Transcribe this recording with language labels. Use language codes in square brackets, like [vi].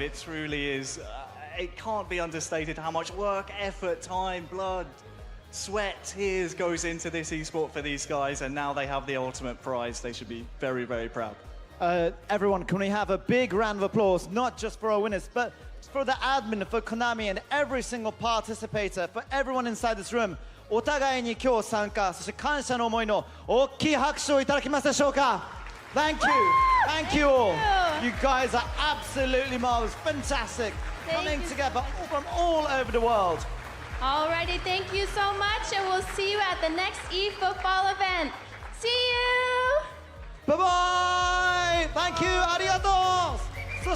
[en] It truly is, it can't be understated how much work, effort, time, blood, sweat, tears goes into this esport for these guys, and now they have the ultimate prize. They should be very, very proud. Everyone, can we have a big round of applause, not just for our winners, but for the admin, for Konami, and every single participator, for everyone inside this room. [ja] お互いに今日参加、そして感謝の思いの大きい拍手をいただけますでしょうか。 [en] Thank you, thank you all. You guys are absolutely marvelous, fantastic, coming together from all over the world. Alrighty, thank you so much, and we'll see you at the next eFootball event. See you! Bye bye. Thank you, [ja] ありがとう。